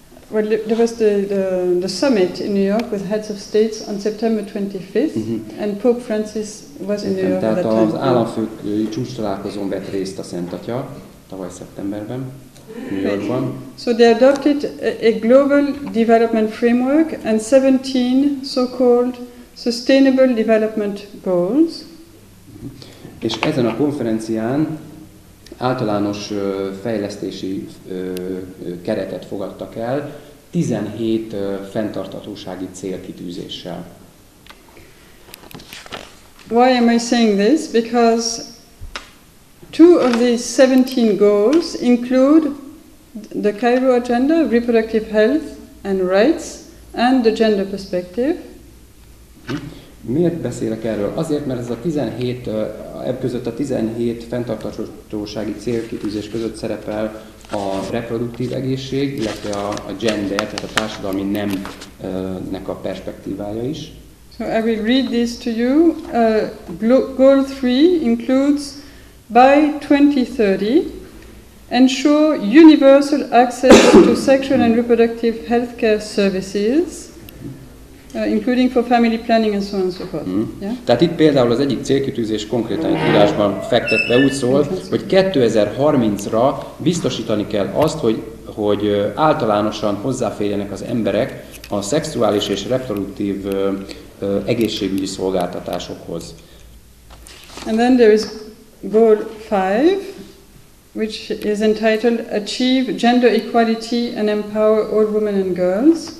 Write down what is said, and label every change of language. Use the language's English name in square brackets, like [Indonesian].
[English] Well, there was the summit in New York with heads of states on September 25th, and Pope Francis was in New York at that time. [Hungarian] Tehát az államfők csúcs találkozón vett részt a Szent Atya tavaly szeptemberben New Yorkban. [English] So they adopted a global development framework and 17 so-called Sustainable Development Goals. [Hungarian] És ezen a konferencián általános fejlesztési keretet fogadtak el 17 fenntarthatósági célkitűzéssel. [English] Why am I saying this? Because 2 of these 17 goals include the Cairo Agenda, reproductive health and rights, and the gender perspective. [Hungarian] Miért beszélek erről? Azért, mert ez a 17, között a 17 fenntarthatósági célkitűzés között szerepel a reproduktív egészség, illetve a gender, tehát a társadalmi nemnek a perspektívája is. [English] So I will read this to you. Goal 3 includes by 2030 ensure universal access to sexual and reproductive healthcare services. Including for family planning and so on and so forth. Yeah? [Hungarian] Tehát itt például az egyik célkitűzés konkrétan írásban fektetve úgy szól, hogy 2030-ra biztosítani kell azt, hogy általánosan hozzáférjenek az emberek a szexuális és reproduktív egészségügyi szolgáltatásokhoz. [English] And then there is goal 5, which is entitled Achieve Gender Equality and Empower All Women and Girls.